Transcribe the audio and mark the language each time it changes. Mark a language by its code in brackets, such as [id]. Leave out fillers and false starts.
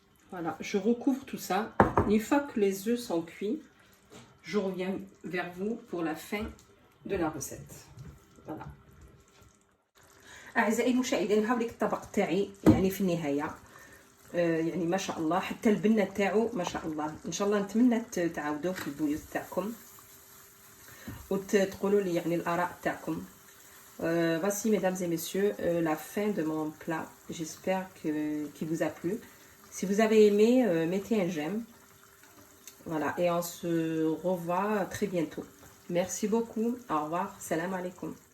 [fr] Voilà, je recouvre tout ça. Une fois que les œufs sont cuits, je reviens vers vous pour la fin de la recette. Voilà. [ar] أعزائي المشاهدين، هاوليك الطبق تاعي يعني في النهاية. يعني ما شاء الله، حتى البنة تاعو ما شاء الله. إن شاء الله نتمنى تعاودوه في البيوت تاعكم وتقولوا لي يعني الآراء تاعكم. [fr] Voici mesdames et messieurs la fin de mon plat. J'espère qu'il vous a plu. Si vous avez aimé, mettez un j'aime. Voilà, et on se revoit très bientôt. Merci beaucoup. Au revoir. Salam alaikum.